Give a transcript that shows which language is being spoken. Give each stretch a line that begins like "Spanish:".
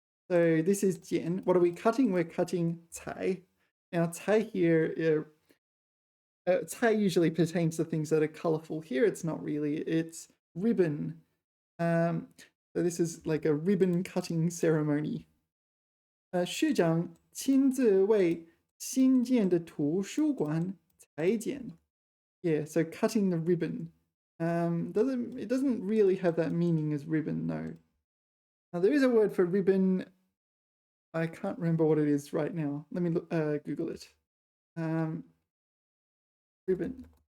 English: So this is 剪.What are we cutting? We're cutting 裁. Now 裁 here, 裁 usually pertains to things that are colorful. Here it's not really. It's ribbon. So this is like a ribbon cutting ceremony.
Chinese: 市长亲自为新建的图书馆裁剪.
English: Yeah, so cutting the ribbon. It doesn't really have that meaning as ribbon, no. Now there is a word for ribbon. I can't remember what it is right now. Let me look, Google it. Ribbon.